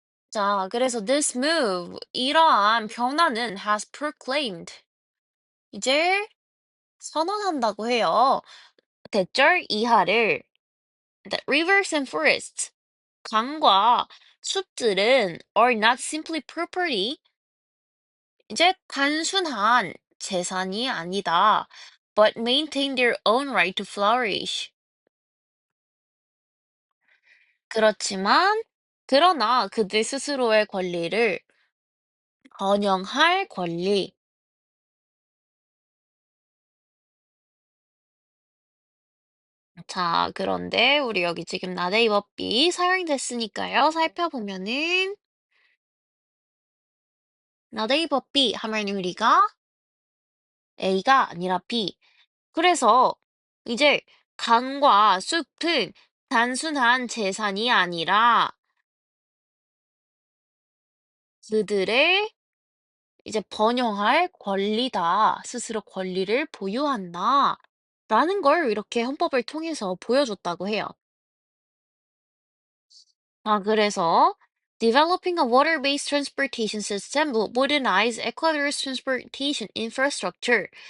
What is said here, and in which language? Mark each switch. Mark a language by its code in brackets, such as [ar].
[ko] 자, 그래서 [en] this move, [ko] 이러한 변화는 [en] has proclaimed, [ko] 이제 선언한다고 해요. 대절 이하를 [en] that rivers and forests, [ko] 강과 숲들은 [en] are not simply property, [ko] 이제 단순한 재산이 아니다. [en] But maintain their own right to flourish. [ko] 그렇지만, 그러나 그들 스스로의 권리를 번영할 권리. 자, 그런데 우리 여기 지금 나데이버비 사용됐으니까요. 살펴보면은 나데이버비 하면 우리가 A가 아니라 B. 그래서 이제 강과 숲은 단순한 재산이 아니라 그들의 이제 번영할 권리다. 스스로 권리를 보유한다. 라는 걸 이렇게 헌법을 통해서 보여줬다고 해요. 그래서 [en] Developing a water-based transportation system will modernize Ecuador's transportation infrastructure.